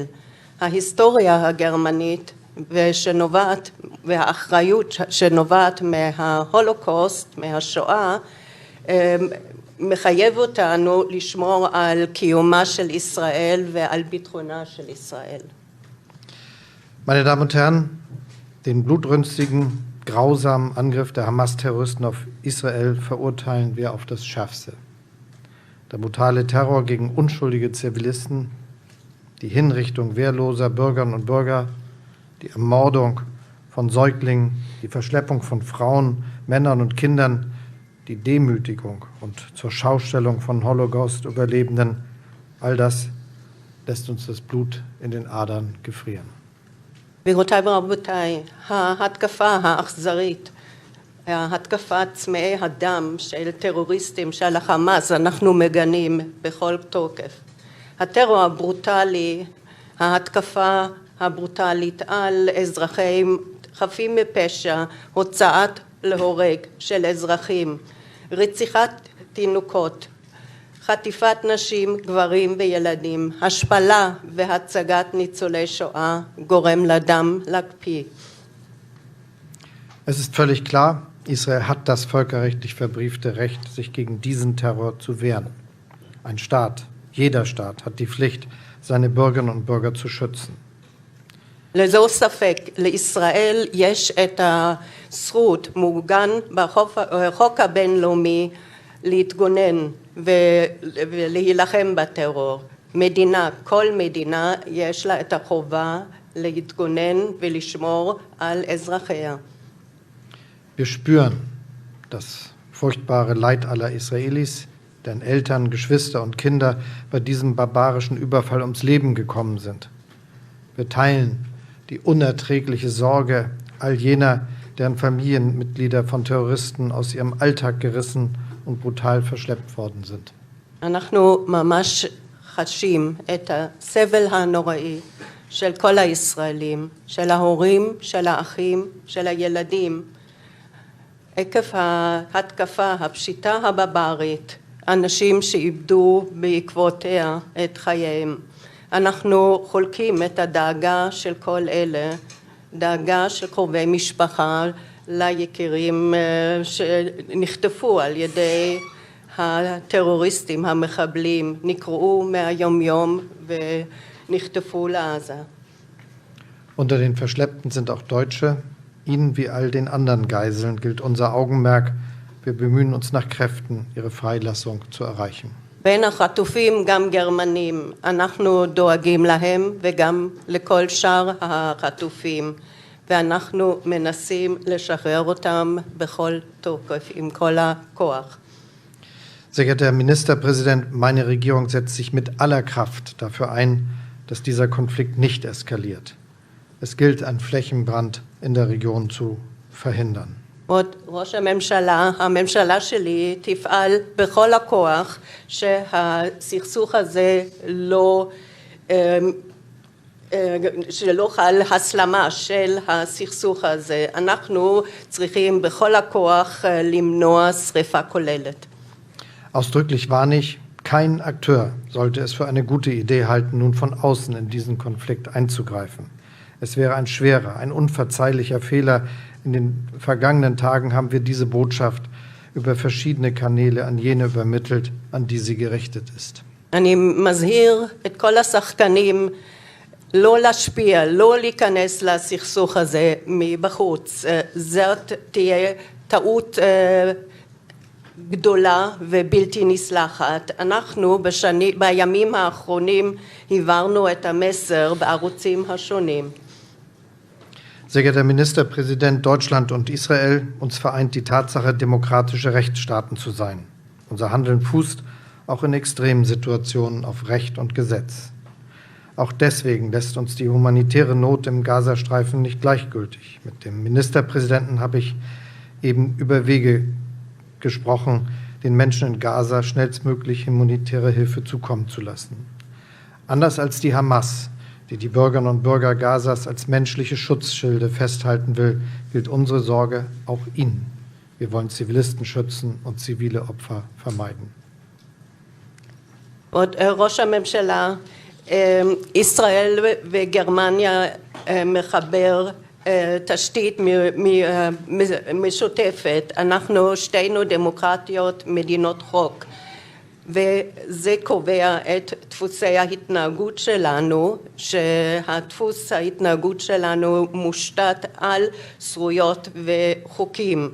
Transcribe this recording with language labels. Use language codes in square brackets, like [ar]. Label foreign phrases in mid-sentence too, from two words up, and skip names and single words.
[he] ההיסטוריה הגרמנית והאחריות שנובעת מההולוקוסט, מהשואה, מחייב אותנו לשמור על קיומה של ישראל ועל ביטחונה של ישראל. [de] Meine Damen und Herren, den blutrünstigen, grausamen Angriff der Hamas-Terroristen auf Israel verurteilen wir auf das Schärfste. Der brutale Terror gegen unschuldige Zivilisten, die Hinrichtung wehrloser Bürgerinnen und Bürger, die Ermordung von Säuglingen, die Verschleppung von Frauen, Männern und Kindern, die Demütigung und zur Schaustellung von Holocaust-Überlebenden, all das lässt uns das Blut in den Adern gefrieren. [he] גבירותיי ורבותיי, ההתקפה האכזרית, ההתקפת צמאי הדם של טרוריסטים של החמאס, אנחנו מגנים בכל תוקף. הטרור הברוטלי, ההתקפה הברוטלית על אזרחים חפים מפשע, הוצאת להורג של אזרחים, רציחת תינוקות, חטיפת נשים, גברים וילדים, השפלה והצגת ניצולי שואה גורם לדם להקפיא. [de] Es ist völlig klar, Israel hat das völkerrechtlich verbriefte Recht, sich gegen diesen Terror zu wehren. Ein Staat, jeder Staat, hat die Pflicht, seine Bürgerinnen und Bürger zu schützen. [he] ללא ספק, לישראל יש את הזכות מעוגן בחוק הבינלאומי להתגונן ולהילחם בטרור. מדינה, כל מדינה יש לה את החובה להתגונן ולשמור על אזרחיה. [de] Wir spüren das furchtbare Leid aller Israelis, deren Eltern, Geschwister und Kinder bei diesem barbarischen Überfall ums Leben gekommen sind. Wir teilen die unerträgliche Sorge all jener, deren Familienmitglieder von Terroristen aus ihrem Alltag gerissen und brutal verschleppt worden sind. [he] אנחנו ממש חשים את הסבל הנוראי של כל הישראלים, של ההורים, של האחים, של הילדים. עקב ההתקפה, הפשיטה הבברית, אנשים שאיבדו בעקבותיה את חייהם. אנחנו חולקים את הדאגה של כל אלה, דאגה של קרובי משפחה ליקירים שנחטפו על ידי הטרוריסטים, המחבלים, נקראו מהיום יום ונחטפו לעזה. [de] Unter den Verschleppten sind auch Deutsche. Ihnen wie all den anderen Geiseln gilt unser Augenmerk. Wir bemühen uns nach Kräften, ihre Freilassung zu erreichen. [he] בין החטופים גם גרמנים, אנחנו דואגים להם וגם לכל שאר החטופים, ואנחנו מנסים לשחרר אותם בכל תוקף, עם כל הכוח. [de] Sehr geehrter Herr Ministerpräsident, meine Regierung setzt sich mit aller Kraft dafür ein, dass dieser Konflikt nicht eskaliert. Es gilt, einen Flächenbrand in der Region zu verhindern. [he] ראש הממשלה, הממשלה שלי תפעל בכל הכוח שהסכסוך הזה שלא חל הסלמה של הסכסוך הזה. אנחנו צריכים בכל הכוח למנוע שריפה כוללת. [de] Ausdrücklich warne ich, kein Akteur sollte es für eine gute Idee halten, nun von außen in diesen Konflikt einzugreifen. Es wäre ein schwerer, ein unverzeihlicher Fehler. In den vergangenen Tagen haben wir diese Botschaft über verschiedene Kanäle an jene übermittelt, an die sie gerichtet ist. [he] אני מזהיר את כל השחקנים לא להשפיע, לא להיכנס לסכסוך הזה מבחוץ. זאת תהיה טעות גדולה ובלתי נסלחת. אנחנו בימים האחרונים העברנו את המסר בערוצים השונים. [de] Sehr geehrter Ministerpräsident, Deutschland und Israel, uns vereint die Tatsache, demokratische Rechtsstaaten zu sein. Unser Handeln fußt auch in extremen Situationen auf Recht und Gesetz. Auch deswegen lässt uns die humanitäre Not im Gazastreifen nicht gleichgültig. Mit dem Ministerpräsidenten habe ich eben über Wege gesprochen, den Menschen in Gaza schnellstmöglich humanitäre Hilfe zukommen zu lassen. Anders als die Hamas, die die Bürgerinnen und Bürger Gazas als menschliche Schutzschilde festhalten will, gilt unsere Sorge auch ihnen. Wir wollen Zivilisten schützen und zivile Opfer vermeiden. [he] ראש הממשלה, ישראל וגרמניה מחבר תשתית משותפת. אנחנו שתינו דמוקרטיות, מדינות חוק, וזה קובע את דפוסי ההתנהגות שלנו, שהדפוס ההתנהגות שלנו מושתת על זכויות וחוקים.